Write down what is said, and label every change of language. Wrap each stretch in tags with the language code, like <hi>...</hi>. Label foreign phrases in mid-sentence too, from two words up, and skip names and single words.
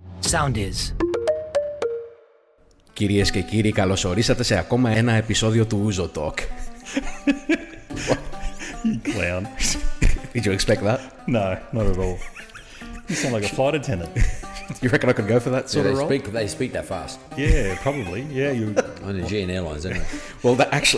<en>sound is.</en> <el>Κυρίες και κύριοι, καλώς ορίσατε σε ακόμα ένα επεισόδιο του Ouzo Talk.</el> <en>You clown. Did you expect that? No, not at all. You sound like a flight attendant. You reckon I could go for that sort of role? They speak that fast. Yeah, probably. Yeah, you. On the GN Airlines, anyway. Well, that actually...</en>